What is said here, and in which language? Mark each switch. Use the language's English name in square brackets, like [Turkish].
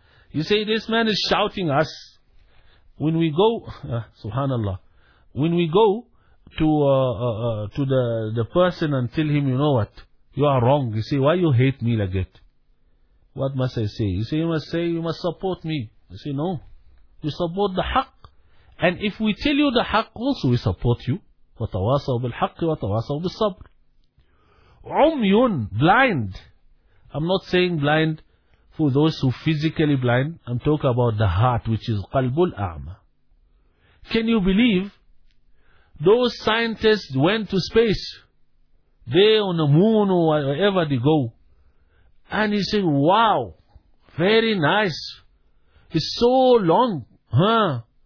[English] You say, this man is shouting us. When we go, subhanallah, when we go to the person and tell him, you know what, you are wrong. You say, why you hate me like that? What must I say? You say, you must say, you must support me. I say, no. You support the haqq. And if we tell you the haqq, also we support you. [Arabic] وَتَوَاصَوْا بِالْحَقِّ وَتَوَاصَوْا بِالصَّبْرِ عُمْيُن, [English] blind. I'm not saying blind for those who are physically blind, I'm talking about the heart, which is qalbul a'ma. Can you believe those scientists went to space, there on the moon or wherever they go, and you say, wow, very nice, it's so long, huh?